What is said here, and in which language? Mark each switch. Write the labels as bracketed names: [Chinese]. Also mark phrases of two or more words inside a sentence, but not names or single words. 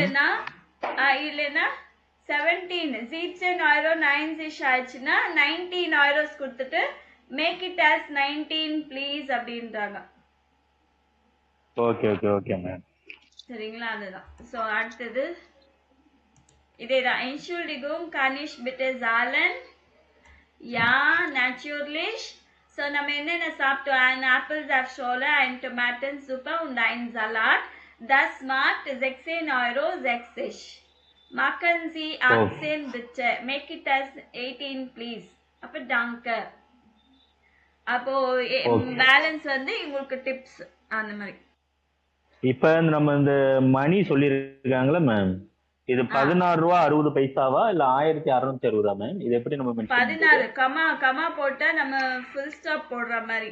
[Tamil] இல்லைன்னா 17 17 ஆயிரம் 9 ஆயிடுச்சுன்னா 19 கொடுத்துட்டு [English] make it as 19 please [Tamil] அப்படின்றாங்க. ஓகே ஓகே ஓகே மேம். சரிங்களா? அதுதான். ஸோ அடுத்தது இதேதான். [German] Entschuldigung, kann ich bitte zahlen? Ja, natürlich. So [Tamil] நம்ம என்னென்ன சாப்பிட்டோம்? [German] Ein Apfelsaftschorle, ein Tomatensuppe und ein Salat. Das macht 16,60 €. Machen Sie 18 bitte. [English] Make it as 18 please. [Tamil] அப்ப danke. அப்போ பேலன்ஸ் வந்து உங்களுக்கு டிப்ஸ் அந்த மாதிரி. இப்ப நம்ம இந்த மணி சொல்லிருக்காங்களா மேம், இது 16 ரூபா 60 பைசாவா இல்ல 1660 மேம்? இது எப்படி நம்ம 16 கமா போட்டா நம்ம ஃபுல் ஸ்டாப் போடுற மாதிரி.